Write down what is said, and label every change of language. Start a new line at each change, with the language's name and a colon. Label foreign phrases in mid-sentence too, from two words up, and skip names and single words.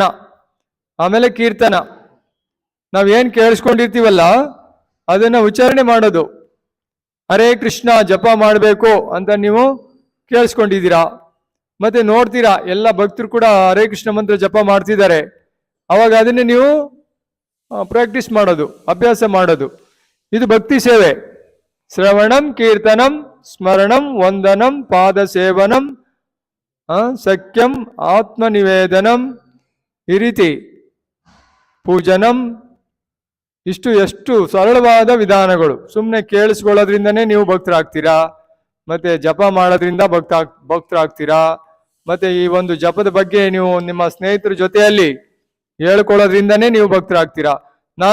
Kannada: ಆಮೇಲೆ ಕೀರ್ತನ, ನಾವೇನ್ ಕೇಳಿಸ್ಕೊಂಡಿರ್ತೀವಲ್ಲ ಅದನ್ನ ಉಚ್ಚಾರಣೆ ಮಾಡೋದು. ಹರೇ ಕೃಷ್ಣ ಜಪ ಮಾಡಬೇಕು ಅಂತ ನೀವು ಕೇಳಿಸ್ಕೊಂಡಿದ್ದೀರಾ, ಮತ್ತೆ ನೋಡ್ತೀರಾ ಎಲ್ಲ ಭಕ್ತರು ಕೂಡ ಹರೇ ಕೃಷ್ಣ ಮಂತ್ರ ಜಪ ಮಾಡ್ತಿದ್ದಾರೆ. ಅವಾಗ ಅದನ್ನೇ ನೀವು ಪ್ರಾಕ್ಟೀಸ್ ಮಾಡೋದು, ಅಭ್ಯಾಸ ಮಾಡೋದು. ಇದು ಭಕ್ತಿ ಸೇವೆ.
Sanskrit: ಶ್ರವಣಂ, ಕೀರ್ತನಂ, ಸ್ಮರಣಂ, ವಂದನಂ, ಪಾದ ಸೇವನಂ, ಸಖ್ಯಂ,
Kannada: ಆತ್ಮನಿವೇದನಂ, ಈ ರೀತಿ ಪೂಜನಂ. ಎಷ್ಟು ಸರಳವಾದ ವಿಧಾನಗಳು. ಸುಮ್ಮನೆ ಕೇಳಿಸ್ಕೊಳ್ಳೋದ್ರಿಂದನೇ ನೀವು ಭಕ್ತರಾಗ್ತೀರಾ, ಮತ್ತೆ ಜಪ ಮಾಡೋದ್ರಿಂದ ಭಕ್ತರಾಗ್ತೀರಾ. ಮತ್ತೆ ಈ ಒಂದು ಜಪದ ಬಗ್ಗೆ ನೀವು ನಿಮ್ಮ ಸ್ನೇಹಿತರ ಜೊತೆಯಲ್ಲಿ ಹೇಳ್ಕೊಳ್ಳೋದ್ರಿಂದನೇ ನೀವು ಭಕ್ತರಾಗ್ತೀರಾ.